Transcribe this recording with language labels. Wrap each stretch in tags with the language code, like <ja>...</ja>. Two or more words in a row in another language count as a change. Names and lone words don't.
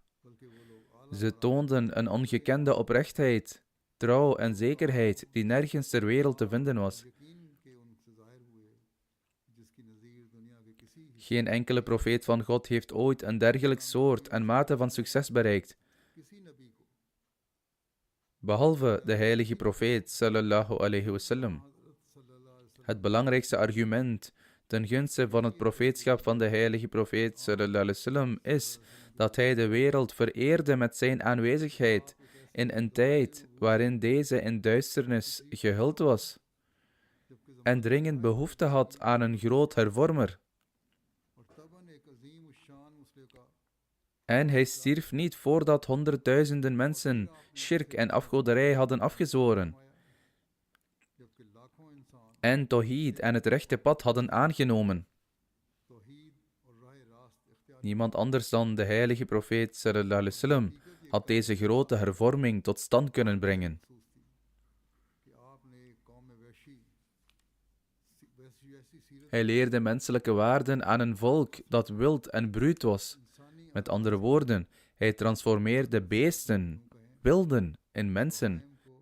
<nl>Ze toonden een ongekende oprechtheid, trouw en zekerheid die nergens ter wereld te vinden was. Geen enkele profeet van God heeft ooit een dergelijk soort en mate van succes bereikt, behalve de heilige profeet</nl> <ar>صلى الله عليه وسلم.</ar> <nl>Het belangrijkste argument ten gunste van het profeetschap van de heilige profeet</nl> <ar>صلى الله عليه وسلم</ar> <nl>is dat hij de wereld vereerde met zijn aanwezigheid in een tijd waarin deze in duisternis gehuld was en dringend behoefte had aan een groot hervormer. En hij stierf niet voordat honderdduizenden mensen shirk en afgoderij hadden afgezworen en tawhid en het rechte pad hadden aangenomen. Niemand anders dan de heilige profeet</nl> <ar>صلى الله عليه وسلم</ar> <nl>had deze grote hervorming tot stand kunnen brengen. Hij leerde menselijke waarden aan een volk dat wild en bruut was. Met andere woorden, hij transformeerde beesten, wilden, in mensen.</nl>